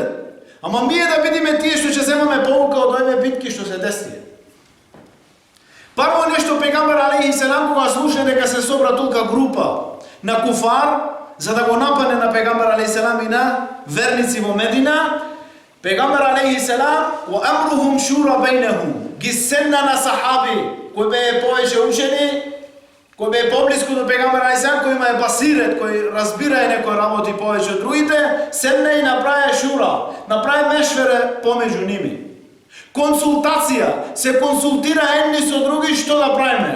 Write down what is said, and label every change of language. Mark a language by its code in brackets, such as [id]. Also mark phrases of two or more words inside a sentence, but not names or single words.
[mk] Ама ние да бидиме тие што ќе земаме поука од овие битки што се десија. Прво нешто пегамбер алейхиселам кога слуша дека се собра толка група на куфар за да го напане на пегамбер алейхиселам и на верници во Медина, пегамбер алейхиселам [ar] وأمرهم شورى بينهم, [mk] ги седна на сахаби кои беа повеќе учени, кои беа поблиску до пегамбер алейхиселам, кои имаја басирет, кои разбирае некои работи повеќе од другите, седна и направи шура, направи мешвере помеѓу ними. Консултација, се консултира едни со други што да правиме.